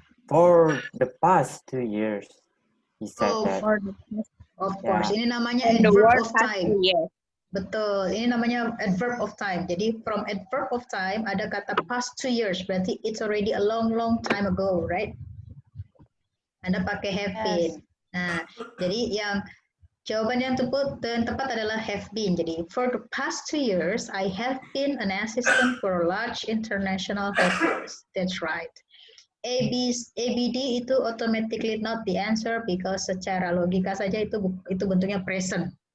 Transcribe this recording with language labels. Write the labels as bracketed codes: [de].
[en] For the past 2 years, he said Oh, that. Of course. Yeah. [id] Ini namanya [en] And the adverb word of past time. 2 years. [id] Betul. Ini namanya adverb of time. Jadi from adverb of time ada kata past 2 years. [en] Berarti it's already a long time ago, right? [id] Anda pakai have been. Nah, jadi yang jawaban yang tepat adalah have been. Jadi [en] for the past 2 years, I have been an assistant for large international headquarters. That's right. ABD itu automatically not the answer because [id] secara logika saja itu bentuknya [en] present.